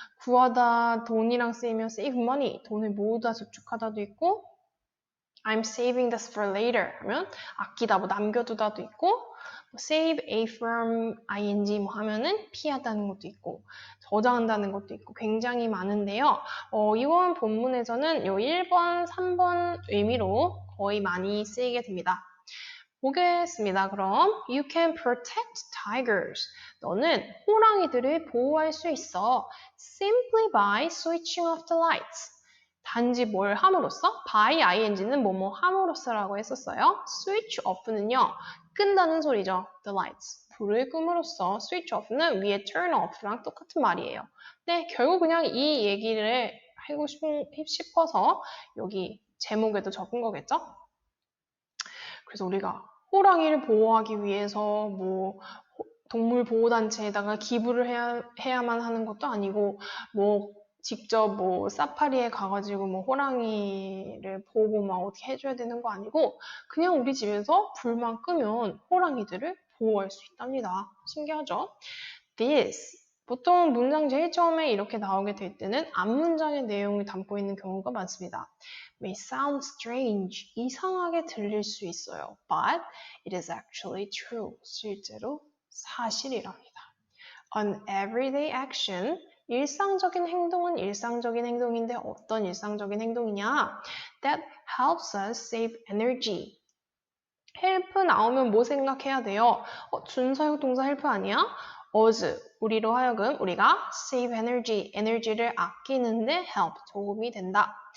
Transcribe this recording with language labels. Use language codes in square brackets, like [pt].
[ko] 구하다, 돈이랑 쓰이면 [en] save money, [ko] 돈을 모으다, 저축하다도 있고 [en] I'm saving this for later [ko] 하면 아끼다, 남겨두다도 있고 [en] save a from ing [ko] 하면은 피하다는 것도 있고 저장한다는 것도 있고 굉장히 많은데요. 이번 본문에서는 요 1번, 3번 의미로 거의 많이 쓰이게 됩니다. 보겠습니다. 그럼 [en] You can protect tigers. 너는 호랑이들을 보호할 수 있어. Simply by switching off the lights. [ko] 단지 뭘 함으로써? by ing는 뭐뭐 함으로써라고 했었어요. switch off는요. 끈다는 소리죠. [en] the lights. [ko] 불을 끔으로써 switch off는 위에 turn off랑 똑같은 말이에요. 네, 결국 그냥 이 얘기를 하고 싶어서 여기 제목에도 적은 거겠죠? 그래서 우리가 호랑이를 보호하기 위해서 동물 보호단체에다가 기부를 해야만 하는 것도 아니고 직접 사파리에 가가지고 호랑이를 보고 어떻게 해줘야 되는 거 아니고 그냥 우리 집에서 불만 끄면 호랑이들을 보호할 수 있답니다. 신기하죠? This 보통 문장 제일 처음에 이렇게 나오게 될 때는 앞문장의 내용을 담고 있는 경우가 많습니다. [en] May sound strange, [ko] 이상하게 들릴 수 있어요. [en] But it is actually true, [ko] 실제로 사실이랍니다. [en] An everyday action, [ko] 일상적인 행동은 일상적인 행동인데 어떤 일상적인 행동이냐? [en] That helps us save energy. [ko] help 나오면 뭐 생각해야 돼요? 준사역 동사 help 아니야? us, 우리로 하여금 우리가 [en] save energy, [ko] 에너지를 아끼는데 help, 도움이 된다.